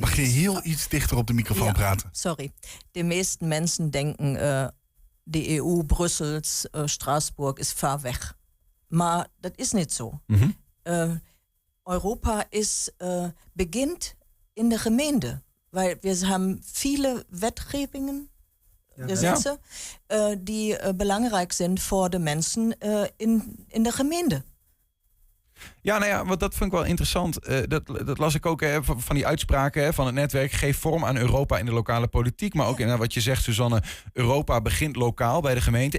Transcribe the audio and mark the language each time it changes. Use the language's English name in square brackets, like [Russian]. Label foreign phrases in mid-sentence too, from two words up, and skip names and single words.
[Dutch] Mag je heel iets dichter op de microfoon praten? Sorry. De meesten mensen denken... de EU, Brussel, Straatsburg is ver weg. Maar dat is niet zo. Mhm. Europa begint in de gemeente. Weil we hebben viele wetgevingen, Gesetze, die belangrijk zijn voor de mensen in de gemeente. Ja, nou ja, want dat vind ik wel interessant. Dat las ik ook van die uitspraken van het netwerk. Geef vorm aan Europa in de lokale politiek. Maar ook in wat je zegt, Suzanne, Europa begint lokaal bij de gemeente.